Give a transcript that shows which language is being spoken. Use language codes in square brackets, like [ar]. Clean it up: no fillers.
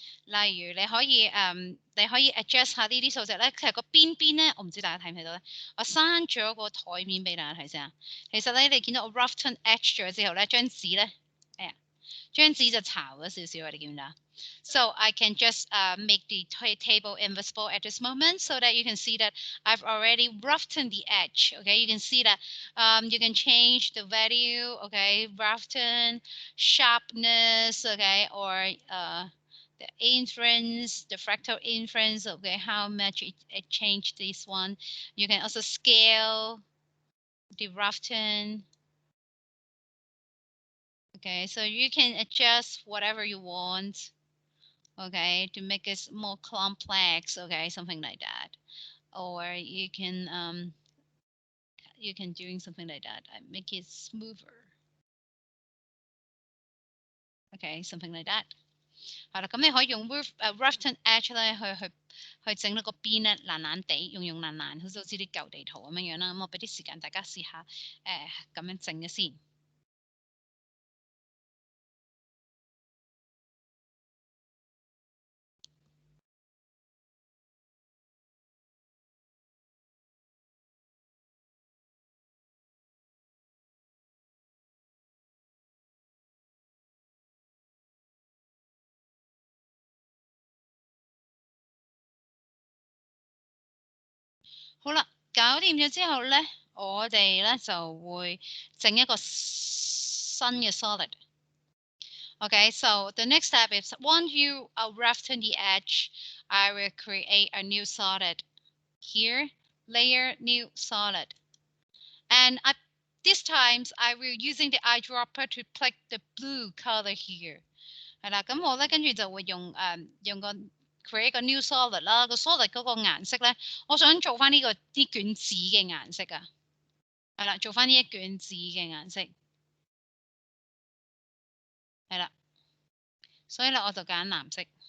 [yue] 例如你可以adjust 下呢啲數值咧，其實個邊邊咧，我唔知大家睇唔睇到咧。我刪咗個台面俾大家睇先啊。其實咧，你見到我 roughen edge 咗之後咧，張紙咧，哎呀，張紙就巢咗少少啊！你見唔見到？ [en] So I can just make the table invisible at this moment so that you can see that I've already roughened the edge. Okay, you can see that you can change the value. Okay, roughen, sharpness. Okay, or the inference, the fractal inference. Okay, how much it changed this one. You can also scale the roughen. Okay, so you can adjust whatever you want. Okay, to make it more complex, okay, something like that, or you can doing something like that, make it smoother, okay, something like that。 [yue] 係啦，咁你可以用 roughen edge 咧去整到個邊咧爛爛地，用爛爛，好似啲舊地圖咁樣樣啦。咁我俾啲時間大家試下咁樣整嘅先。好啦，搞掂咗之後咧，我哋咧就會整一個新嘅 solid。 [en] Okay, so the next step is once you roughen the edge, I will create a new solid here, layer, new solid. And this times I will using the eyedropper to pick the blue color here. [yue] 係啦，咁我咧跟住就會用個 create 個 new solid 啦，個 solid 嗰個顏色咧，我想做翻呢個啲卷紙嘅顏色啊，係啦，做翻呢一卷紙嘅顏色，係啦，所以咧我就揀藍色，